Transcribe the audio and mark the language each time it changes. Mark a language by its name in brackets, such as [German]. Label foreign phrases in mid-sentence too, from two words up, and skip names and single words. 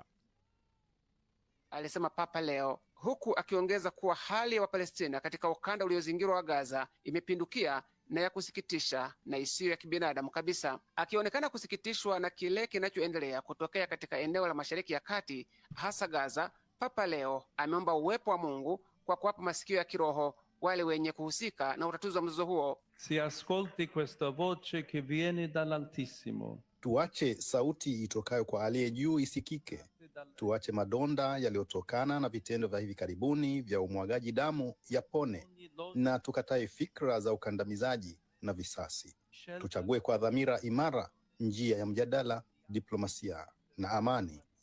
[Swahili] Alisema Papa Leo, huku akiongeza kuwa hali ya Wapalestina katika ukanda uliozingirwa wa Gaza imepindukia na ya kusikitisha na isiyo ya kibinadamu kabisa. Akionekana kusikitishwa na kile kinachoendelea kutokea katika eneo la Mashariki ya Kati, hasa Gaza, Papa Leo ameomba uwepo wa Mungu kwa kuwapa masikio ya kiroho wale wenye kuhusika na utatuzi wa mzozo huo. [Italian] Si ascolti questa voce che viene dall'Altissimo. [Swahili] Tuache sauti itokayo kwa aliye juu isikike. Tuache madonda yaliyotokana na vitendo vya hivi karibuni vya umwagaji damu yapone, na tukatae fikra za ukandamizaji na visasi. Tuchague kwa dhamira imara njia ya mjadala, diplomasia na amani.